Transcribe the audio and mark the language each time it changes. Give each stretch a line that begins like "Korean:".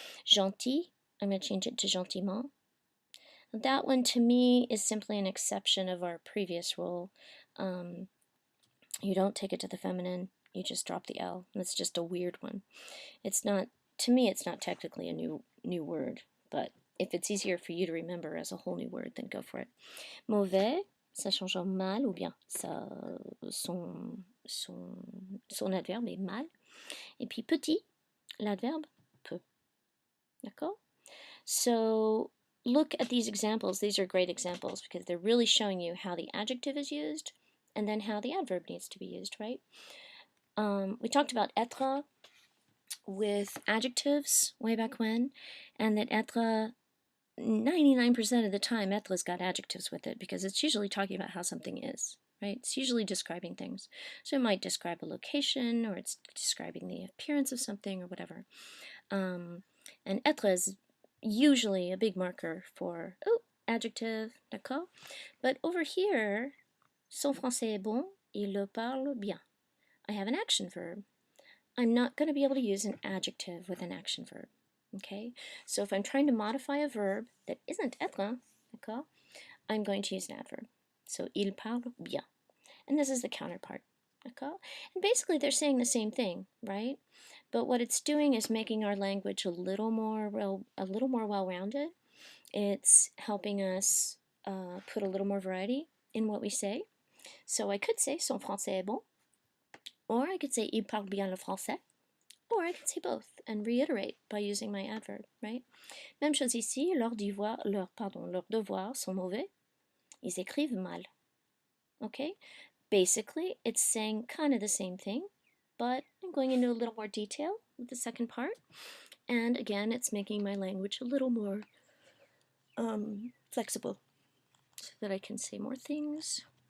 English: Gentil, I'm going to change it to gentiment. That one to me is simply an exception of our previous rule. You don't take it to the feminine, you just drop the L. That's just a weird one. It's not, to me, it's not technically a new word, but if it's easier for you to remember as a whole new word, then go for it.
French: Mauvais, ça change en mal ou bien. Son adverbe est mal. Et puis petit, l'adverbe peu. D'accord?
English: So look at these examples. These are great examples because they're really showing you how the adjective is used and then how the adverb needs to be used, right? We talked about être with adjectives way back when, and that être, 99% of the time, être's got adjectives with it because it's usually talking about how something is, right? It's usually describing things. So it might describe a location, or it's describing the appearance of something, or whatever. And être is usually a big marker for, oh, adjective, d'accord? But over here,
French: son français est bon, il le parle bien.
English: I have an action verb. I'm not going to be able to use an adjective with an action verb. Okay, so if I'm trying to modify a verb that isn't être, d'accord, I'm going to use an adverb. So
French: il parle bien.
English: And this is the counterpart. D'accord? And basically they're saying the same thing, right? But what it's doing is making our language a little more well-rounded. It's helping us put a little more variety in what we say. So I could say
French: son français est bon,
English: Or I could say
French: il parle bien le français.
English: Or I can say both and reiterate by using my adverb, right?
French: Même chose ici, leurs devoirs sont mauvais. Ils écrivent mal. Okay?
English: Basically, it's saying kind of the same thing, but I'm going into a little more detail with the second part. And again, it's making my language a little more flexible so that I can say more things.